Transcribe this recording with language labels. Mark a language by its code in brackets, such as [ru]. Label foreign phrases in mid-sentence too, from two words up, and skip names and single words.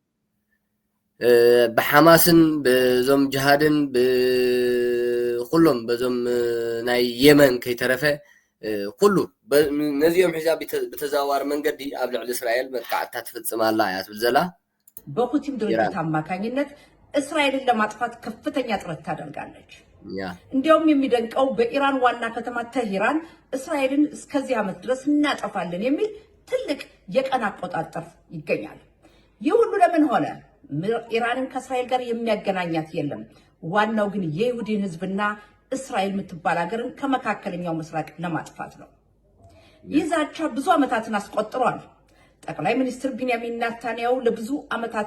[ti] በሐማስን በዞም ጅሃድን በኩሎም በዞም ናይ የመን ከይተረፈ ኩሉ ነዚኦም ሒሳብ በተዛዋሪ መንገዲ ኣብ ልዕሊ እስራኤል መጥቃዕትታት ትፍጽማላ እያ ትብል ዘላ [am] በሁቲም ድርጅት አማካኝነት እስራኤልን ለማጥፋት ከፍተኛ ጥረት ታደርጋለች። እንዲያውም የሚደንቀው በኢራን ዋና ከተማ ተህራን እስራኤልን እስከዚህ ዓመት ድረስ እናጠፋለን የሚል ትልቅ የቀን አቆጣጠር ይገኛል። ይህ ሁሉ ለምን ሆነ? ኢራንን ከእስራኤል ጋር የሚያገናኛት የለም። ዋናው ግን የይሁዲን ህዝብና እስራኤል የምትባል ሀገርን ከመካከለኛው ምስራቅ ለማጥፋት ነው። ይህ ዛቻ ብዙ ዓመታትን አስቆጥሯል። ጠቅላይ ሚኒስትር ቢንያሚን ኔታንያሁ ለብዙ ዓመታት